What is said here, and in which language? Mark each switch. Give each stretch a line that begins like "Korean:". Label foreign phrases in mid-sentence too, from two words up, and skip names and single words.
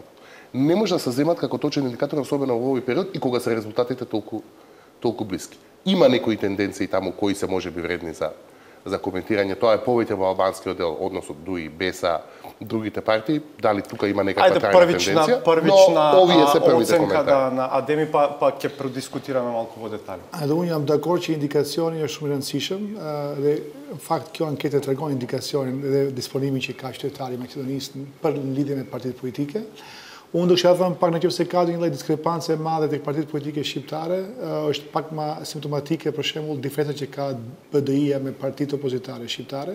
Macedonian: Не може да се земат како точен индикатор, особено во овој период и кога се резултатите толку блиски. Има некои тенденции таму кои се можеби вредни за коментирање. Тоа е повеќе во албанскиот дел, односот ДУИ, БЕСА, другите партии. Дали тука има некаква трајна тенденција? Првична оценка на Адеми, па ќе продискутираме малку во детали.
Albanian: Edhe unë jam dakord që indikacioni është shumë i rëndësishëm dhe në fakt kjo anketë tregon indikacionin dhe disponimin që ka qytetari i Maqedonisë për lidhjen me partitë politike. Unë do kisha thënë pak nëse ka një lloj diskrepance e madhe tek partitë politike shqiptare, është pak më simptomatike për shembull diferenca që ka BDI-ja me partitë opozitare shqiptare.